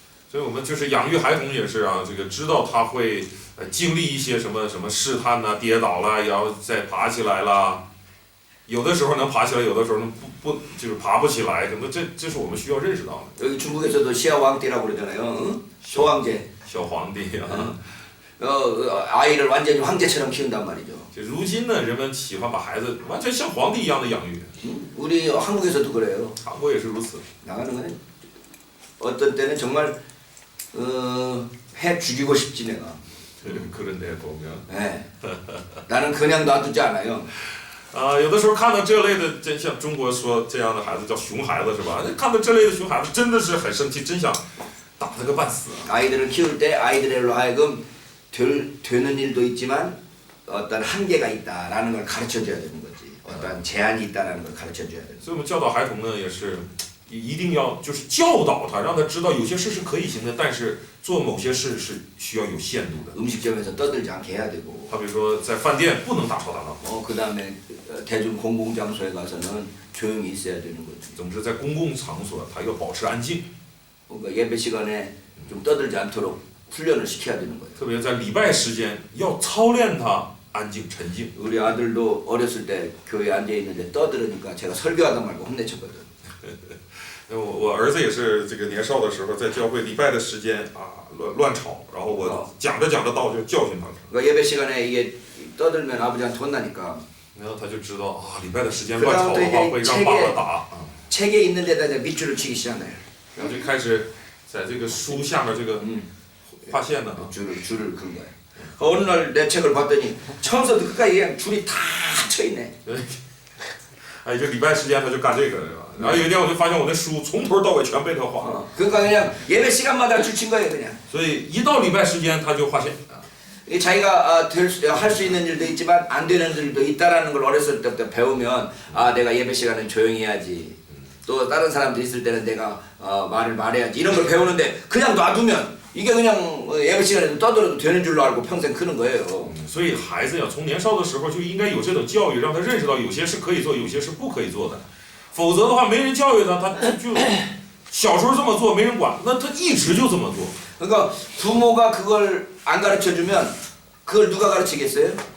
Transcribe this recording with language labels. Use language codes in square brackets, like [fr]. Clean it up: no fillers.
[zh] 所以我们就是养育孩童也是啊，这个知道他会经历一些什么试探呐、跌倒了也要再爬起来啦。有的时候能爬起来，有的时候不就是爬不起来，可能这是我们需要认识到的。 [ko] 여기 중국에서도 시아왕띠라고 그러잖아요. 응? 소황제. [zh] 小皇帝啊， [ko] 아이를 완전히 황제처럼 키운단 말이죠. [zh] 就如今呢，人们喜欢把孩子完全像皇帝一样的养育， [ko] 우리 한국에서도 그래요. [zh] 韩国也是如此。 [ko] 나가는 거는 어떤 때는 정말 해 죽이고 싶지 내가. 그런데 보면 哎， 나는 그냥 놔두지 않아요. [zh] 有的时候看到这类的，真像中国说这样的孩子叫熊孩子是吧？看到这类的熊孩子真的是很生气，真想打他个半死。 [ko] 아이들을 키울 때 아이들로 하여금 되는 일도 있지만 어떤 한계가 있다라는 걸 가르쳐 줘야 되는 거지. 어떤 제한이 있다라는 걸 가르쳐 줘야 되는. [zh] 所以我们教导孩童呢，也是一定要就是教导他，让他知道有些事是可以行的，但是做某些事是需要有限度的。 [ko] 음식점에서 떠들지 않게 해야 되고. [zh] 好比说在饭店不能大吵大闹。 [ko] 그다음에 대중 공공장소에 가서는 조용히 있어야 되는 거지. [zh] 总之在公共场所他要保持安静。 [ko] 그러니까 예배 시간에 좀 떠들지 않도록 훈련을 시켜야 되는 거예요. [zh] 特别在礼拜时间要操练他安静沉静。 [ko] 우리 아들도 어렸을 때 교회에 앉아 있는데 떠들으니까 제가 설교하다 말고 혼내쳤거든. [zh] 我儿子也是这个年少的时候在教会礼拜的时间啊乱吵，然后我讲着道就教训他。 [ko] 그러니까 예배 시간에 이게 떠들면 아버지한테 혼나니까. [zh] 然后他就知道啊，礼拜的时间乱吵的话会让爸爸打。 [ko] 책에 있는 데다 이제 밑줄을 치기 시작해요. [zh] 然后就开始在这个书下面这个划线呢。 [ko] 줄을 긋는 거예요. 어느 날 내 책을 봤더니 처음부터 끝까지 그냥 줄이 다 쳐 있네. [zh] 哎，这礼拜时间他就干这个，然后有一天我就发现我那书从头到尾全被他划了。 [ko] 그러니까 그냥 예배 시간마다 줄 친 거예요 그냥. [zh] 所以一到礼拜时间他就划线。 [ko] 자기가 할 수 있는 일도 있지만 안 되는 일도 있다라는 걸 어렸을 때부터 배우면 아 내가 예배 시간은 조용히 해야지. 또 다른 사람들 있을 때는 내가 말을 말해야지 이런 걸 배우는데 그냥 놔두면 이게 그냥 예배 시간에 떠들어도 되는 줄로 알고 평생 크는 거예요. [zh] 所以孩子呀，从年少的时候就应该有这种教育，让他认识到有些是可以做，有些是不可以做的。否则的话，没人教育他，他就小时候这么做没人管，那他一直就这么做。 [ko] 그러니까 부모가 그걸 안 가르쳐 주면 그걸 누가 가르치겠어요?